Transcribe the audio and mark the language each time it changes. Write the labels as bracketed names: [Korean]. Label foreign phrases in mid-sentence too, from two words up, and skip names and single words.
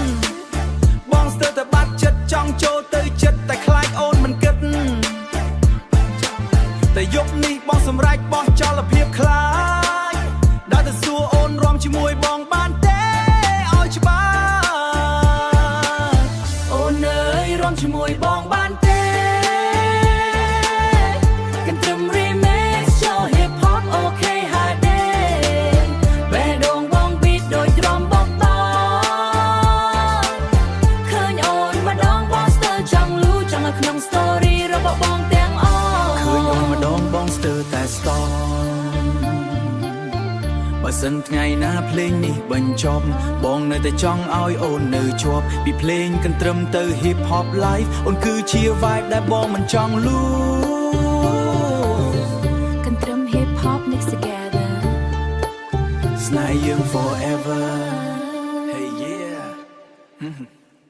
[Khmer] ចង់ចូលទៅចិត្តតែខ្លាចអូនមិនគិតតែយប់នេះបងសម្រេចបោះចោលភាពខ្លាចដល់ទៅសួរអូនរំជាមួយបងបានទេឲ្យច្បាស់អូនអើយរំជាមួយបងបានទេ កន្ទ្រឹម [English] remix show hip hop okay hard day [Khmer] បេះដូងបង beat ដូចរំបក់ឃើញអូនម្ដងបងស្ទើរចង់លូចង់នៅក្នុង story របស់បងទាំងអស់ឃើញអូនម្ដងបងស្ទើរតែស្ទន់ បើសិនថ្ងៃណាភ្លេងនេះបញ្ចប់បងនៅតែចង់ឲ្យអូននៅជាប់ពីភ្លេងកន្ទ្រឹមទៅ [English] hip hop live [Khmer] អូនគឺជា vibe ដែលបងមិនចង់លូកន្ទ្រឹម [English] hip hop mix together [Khmer] ស្នេហ៍យើង [English] forever hey yeah